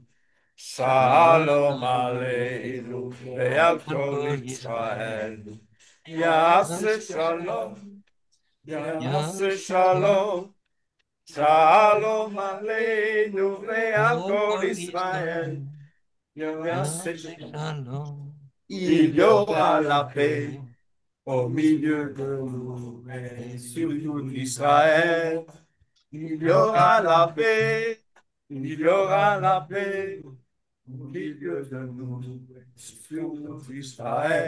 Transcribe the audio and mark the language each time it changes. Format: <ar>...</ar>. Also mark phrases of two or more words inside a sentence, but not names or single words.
<he>שלום עלינו ועל כל ישראל. יעשה שלום יעשה שלום. שלום עלינו ועל כל ישראל. יעשה שלום.</he> <fr>Il y aura la paix au milieu de nous et sur tout Israël. Il y aura la paix, il y aura la paix au milieu de nous et sur tout Israël.</fr>